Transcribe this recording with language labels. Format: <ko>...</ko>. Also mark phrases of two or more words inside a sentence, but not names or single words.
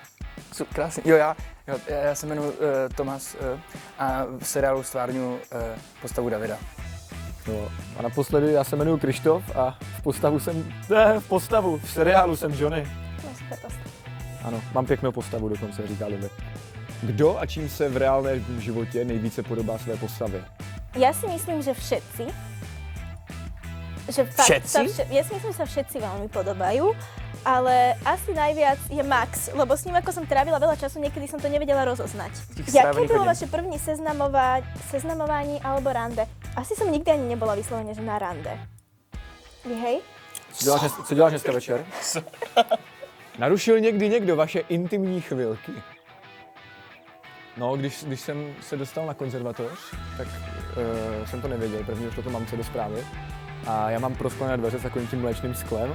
<cs>Jo, já se jmenuji Tomas a v seriálu stvárňuji postavu Davida. No, a naposledy já se jmenuji Krištof a v seriálu jsem Johnny. No, super postava. Ano, mám pěknou postavu dokonce, říká Lily. Kdo a čím se v reálném životě nejvíce podobá své postavě?</cs> <sk>Ja si myslím, že všetci. Že Všetci? Ja si myslím, že sa všetci veľmi podobajú, ale asi najviac je Max, lebo s ním ako som trávila veľa času, niekedy som to nevedela rozoznať.</sk> <cs>Jaké bolo vaše první seznamování alebo rande?</cs> <sk>Asi som nikdy ani nebola vyslovene, že na rande. Vy hej?</sk> <cs>Co děláš dneska večer? Narušil někdy někdo vaše intimní chvilky? No, když jsem se dostal na konzervatoř, tak jsem to nevěděl, první už to mamce do zprávy. A já mám prosklené dveře s takovým tím mléčným sklem.</cs>